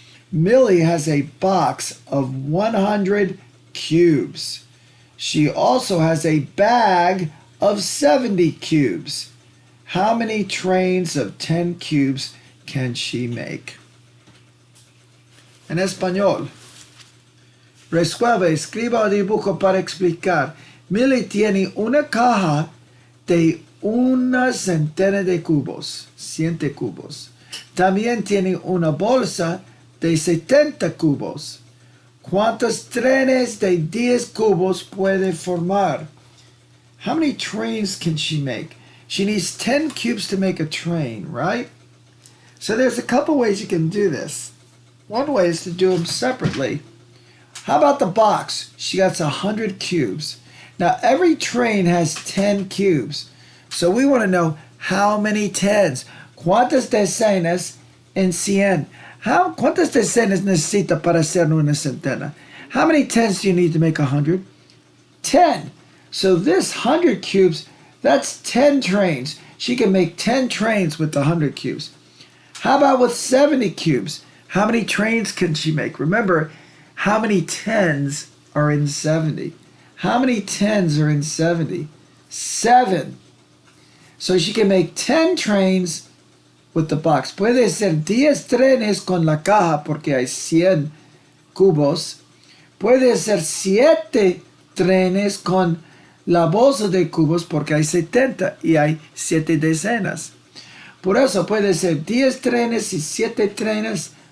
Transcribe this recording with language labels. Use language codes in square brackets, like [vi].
[en] Millie has a box of 100 cubes. She also has a bag of 70 cubes. How many trains of 10 cubes can she make? [es] En español. Resuelve, escriba o dibujo para explicar. Millie tiene una caja de una centena de cubos, 100 cubos. También tiene una bolsa de 70 cubos. ¿Cuántos trenes de 10 cubos puede formar? [en] How many trains can she make? She needs 10 cubes to make a train, right? So there's a couple ways you can do this. One way is to do them separately. How about the box? She got 100 cubes. Now every train has 10 cubes. So we want to know how many tens. [es] ¿Cuántas decenas en 100? ¿Cuántas decenas necesita para hacer una centena? [en] How many tens do you need to make 100? 10. So this 100 cubes, that's 10 trains. She can make 10 trains with the 100 cubes. How about with 70 cubes? How many trains can she make? Remember, how many tens are in 70? How many tens are in 70? 7. So she can make 10 trains with the box. [es] Puede ser 10 trenes con la caja porque hay 100 cubos. Puede ser 7 trenes con la bolsa de cubos porque hay 70 y hay 7 decenas. Por eso puede ser 10 trenes y 7 trenes.